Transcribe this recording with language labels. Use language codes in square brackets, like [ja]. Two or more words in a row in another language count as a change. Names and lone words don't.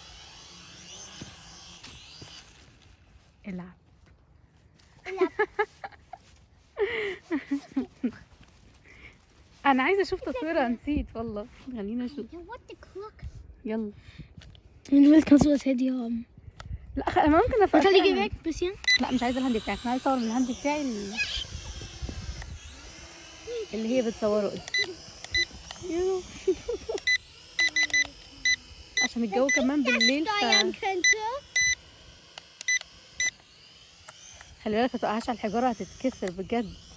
[ar] العب. انا عايزه اشوف تصويرها، نسيت والله. خلينا نشوف. يلا. من وين [de] kannst du das Handy haben? [ar] لا انا ممكن افرق. [de] Natalie, geh weg, bisschen. [ar] لا مش عايزه الهاند بتاعك، انا عايزه اصور من الهاند بتاعي اللي هي بتصوره دي. عشان الجو كمان بالليل خلي بالك ما تقعش على الحجاره، هتتكسر بجد.